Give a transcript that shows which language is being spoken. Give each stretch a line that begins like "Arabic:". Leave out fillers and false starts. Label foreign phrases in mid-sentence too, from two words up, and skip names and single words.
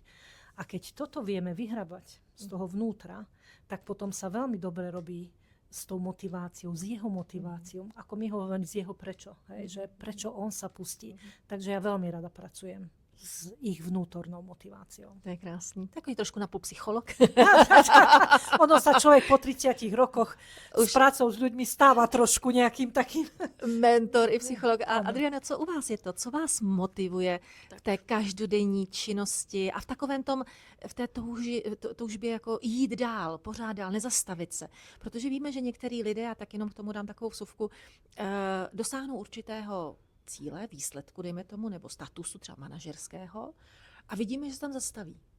Slovak: A keď toto vieme vyhrabať z toho vnútra, tak potom sa veľmi dobre robí s tou motiváciou, s jeho motiváciou, ako my hovoríme, z jeho prečo, že prečo on sa pustí. Takže ja veľmi rada pracujem s ich vnútornou motiváciou.
Czech: To je krásný. Takový trošku napůl psycholog.
Slovak: Ono sa človek po 30 rokoch s prácou s ľuďmi stáva trošku nejakým takým...
Czech: Mentor i psycholog. A Ano. Adriana, co u vás je to? Co vás motivuje v té každodenní činnosti a v takovém tom, v té toužbě jako jít dál, pořád dál, nezastavit se? Protože víme, že některý lidé, a tak jenom k tomu dám takovou vsuvku, dosáhnou určitého cíle, výsledku, dejme tomu, nebo statusu třeba manažerského a vidíme, že se tam zastaví.